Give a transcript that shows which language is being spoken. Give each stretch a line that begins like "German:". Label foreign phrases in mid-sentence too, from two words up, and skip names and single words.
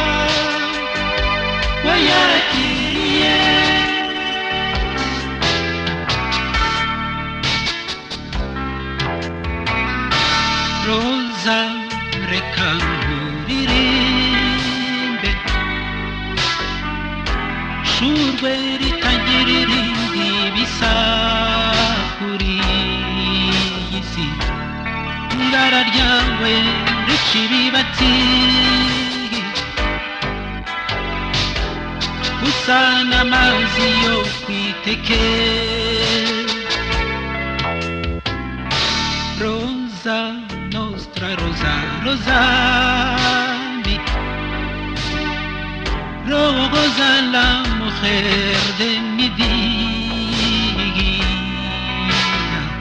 Kinyarwanda: wayakiriye Rosa reka nkuririmbe shurwe ritagira irindi bisa kuri ibara ryawe rica ibibatsi usa n'amazi yo kwiteke rosa nostra rosa
Spanish: rosa mi rosa la mujer de mi vida